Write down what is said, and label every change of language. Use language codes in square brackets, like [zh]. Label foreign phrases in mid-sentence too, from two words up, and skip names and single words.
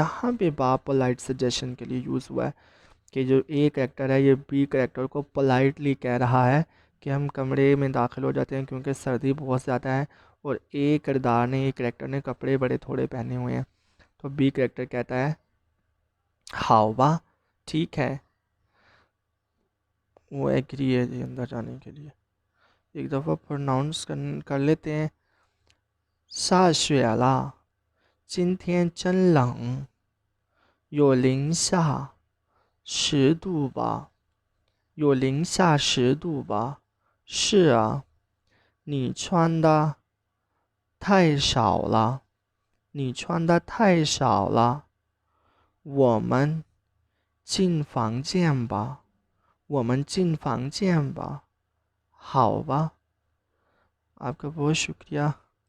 [hi] यहाँ पे बा [en] polite suggestion [hi] के लिए यूज़ हुआ है कि जो [en] A character [hi] है ये [en] B character [hi] को पोलाइटली कह रहा है कि हम कमरे में दाखिल हो जाते हैं क्योंकि सर्दी बहुत ज़्यादा है, और ए किरदार ने, [en] A character [hi] ने कपड़े बड़े थोड़े पहने हुए हैं। तो [en] B character [hi] कहता है हावा, ठीक है, वो एग्री है जी अंदर जाने के लिए। एक दफ़ा प्रोनाउंस कर लेते हैं। सा श्वेला, [zh] 今天真冷，有零下10度吧？有零下10度吧？是啊，你穿的太少了，你穿的太少了。我们进房间吧，我们进房间吧，好吧। [hi] आपका बहुत शुक्रिया।